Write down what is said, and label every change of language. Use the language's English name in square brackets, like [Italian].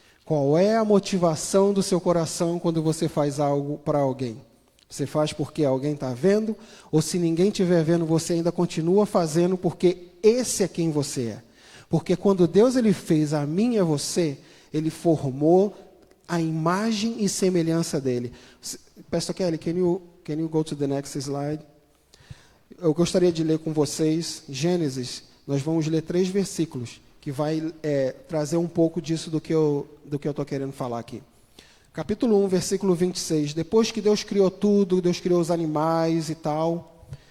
[Portuguese] Qual é a motivação do seu coração quando você faz algo para alguém? Você faz porque alguém está vendo? Ou se ninguém estiver vendo, você ainda continua fazendo porque esse é quem você é? Porque quando Deus ele fez a mim e a você, ele formou a imagem e semelhança dele. [English] Pastor Kelly, can you go to the next slide? [Portuguese] Eu gostaria de ler com vocês Gênesis. Nós vamos ler 3 versículos que vai trazer um pouco disso do que eu estou querendo falar aqui. Capítulo 1, versículo 26. Depois que Deus criou tudo, Deus criou os animais e tal.